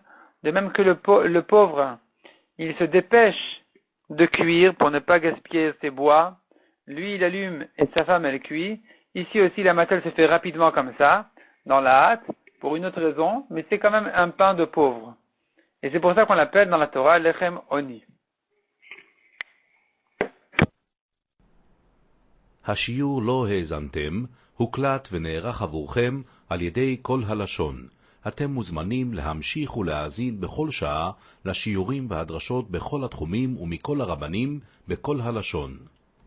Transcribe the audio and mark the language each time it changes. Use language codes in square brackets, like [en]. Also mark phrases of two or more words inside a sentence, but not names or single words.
[fr] De même que le pauvre, il se dépêche de cuire pour ne pas gaspiller ses bois. Lui, il allume et sa femme, elle cuit. Ici aussi, la matzah se fait rapidement comme ça, dans la hâte, pour une autre raison, mais c'est quand même un pain de pauvre. Et c'est pour ça qu'on l'appelle dans la Torah [he] לחם עוני. השיעור לא האזנתם, הוקלט ונערך עבורכם על ידי כל הלשון. אתם מוזמנים להמשיך ולהאזין בכל שעה לשיעורים והדרשות בכל התחומים ומכל הרבנים בכל הלשון.